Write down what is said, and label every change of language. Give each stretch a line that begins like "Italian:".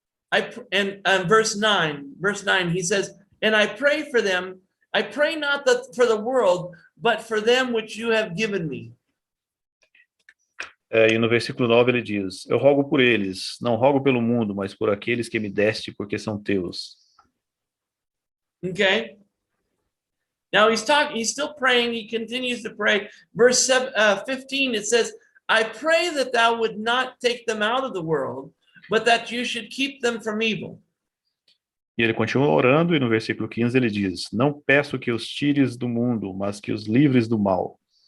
English: And verse 9, he says, and I pray for them I pray not that for the world, but for them which you have given me.
Portuguese: E no versículo 9 ele diz: Eu rogo por eles, não rogo pelo mundo, mas por aqueles que me deste, porque são teus.
English: Okay. Now he's still praying. He continues to pray. Verse 15, it says, I pray that thou would not take them out of the world, but that you should keep them from evil.
Portuguese: E ele continua orando, e no versículo 15 ele diz: Não peço que os tires do mundo, mas que os livres do mal.